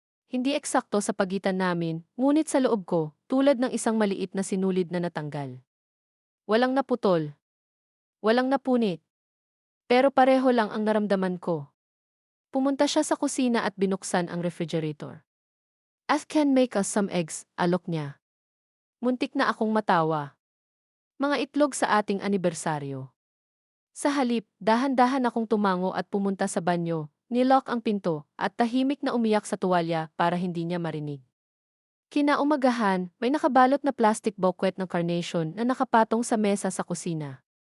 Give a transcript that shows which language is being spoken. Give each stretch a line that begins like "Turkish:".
Filipino: Hindi eksakto sa pagitan namin, ngunit sa loob ko, tulad ng isang maliit na sinulid na natanggal. Walang naputol. Walang napunit. Pero pareho lang ang naramdaman ko. Pumunta siya sa kusina at binuksan ang refrigerator.
English: "I can make us some eggs," alok niya.
Filipino: Muntik na akong matawa. Mga itlog sa ating anibersaryo. Sa halip, dahan-dahan akong tumango at pumunta sa banyo, nilock ang pinto, at tahimik na umiyak sa tuwalya para hindi niya marinig. Kinaumagahan, may nakabalot na plastic bouquet ng carnation na nakapatong sa mesa sa kusina.